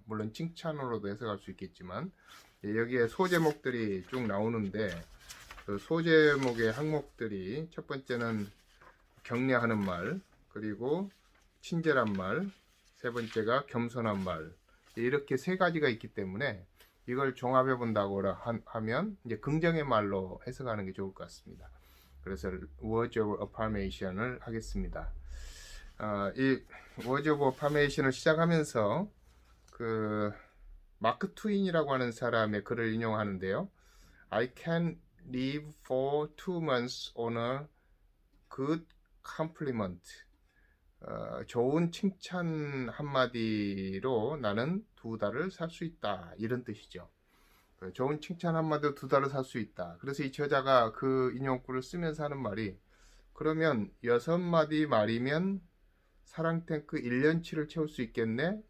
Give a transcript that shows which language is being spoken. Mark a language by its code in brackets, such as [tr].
[ko] 물론 칭찬으로도 해석할 수 있겠지만 여기에 소제목들이 쭉 나오는데 그 소제목의 항목들이 첫 번째는 격려하는 말, 그리고 친절한 말, 세 번째가 겸손한 말, 이렇게 세 가지가 있기 때문에 이걸 종합해 본다고 하면 이제 긍정의 말로 해석하는 게 좋을 것 같습니다. 그래서 Words of Affirmation을 하겠습니다. 이 Words of Affirmation을 시작하면서 그 마크 트윈이라고 하는 사람의 글을 인용하는데요. [en] I can live for 2 months on a good compliment. [ko] 좋은 칭찬 한마디로 나는 2달을 살 수 있다, 이런 뜻이죠. 좋은 칭찬 한마디로 2달을 살 수 있다. 그래서 이 저자가 그 인용구를 쓰면서 하는 말이, 그러면 6마디 말이면 사랑 탱크 1년치를 채울 수 있겠네?